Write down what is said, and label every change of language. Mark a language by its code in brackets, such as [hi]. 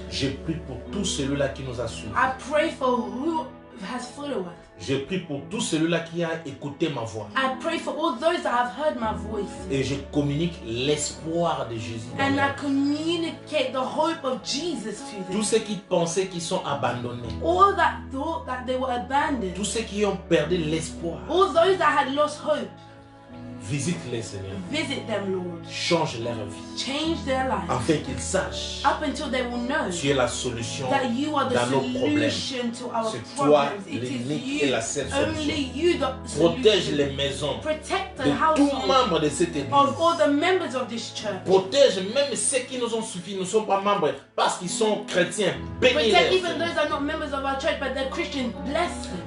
[fr] je prie pour tout celui-là qui nous a suivis. [en] I pray for who has followed us. [fr] Je prie pour tout celui-là qui a écouté ma voix. [en] I pray for all those that have heard my voice. [fr] Et je communique l'espoir de Jésus. [en] And I communicate the hope of Jesus to them. [fr] Tous ceux qui pensaient qu'ils sont abandonnés. [en] All that thought that they were abandoned. [fr] Tous ceux qui ont perdu l'espoir. [en] All those that had lost hope. [fr] Visite-les, Seigneur. [en] Visit them, Lord. [fr] Change leur vie. [en] Change their lives. [fr] Afin qu'ils sachent. [en] Up until they will know. [fr] Tu es la solution [en] that you are the [fr] dans nos problèmes. [en] To our [fr] c'est toi l'unique et la seule solution. Protège les maisons de tous membres de cette église. [en] Of all the members of this church. [fr] Protège même ceux qui nous ont suffi, ne sont pas membres parce qu'ils sont chrétiens. Bénis-les. [en] Protect even those that are not members of our church but they're Christian. Bless them.